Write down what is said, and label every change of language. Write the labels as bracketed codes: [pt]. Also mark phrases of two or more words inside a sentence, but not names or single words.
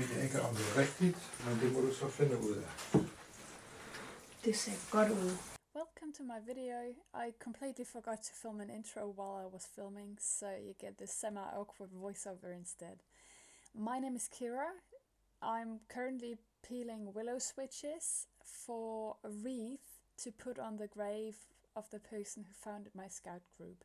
[da] ikke, om det rigtigt, men det må du så finde ud af. Det ser godt ud. [en] Welcome to my video. I completely forgot to film an intro while I was filming, so you get this semi-awkward voiceover instead. My name is Kira. I'm currently peeling willow switches for a wreath to put on the grave of the person who founded my scout group.